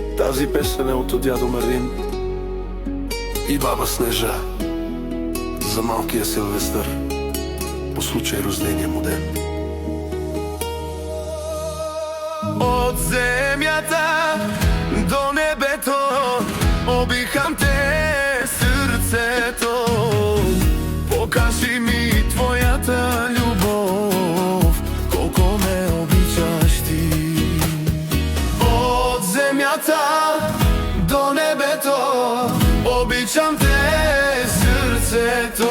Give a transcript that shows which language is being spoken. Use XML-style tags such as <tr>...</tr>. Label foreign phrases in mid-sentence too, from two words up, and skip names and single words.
<bg>Тази песен е</bg> <mk>од дядо Мартин и баба Снежа за малкиот Силвестър по случај рождениот му ден. Од земјата до небето обичам те срцето. Покажи ми твојата љубов, колку ме обичаш ти. Од земјата до небето обичам те срцето.</mk>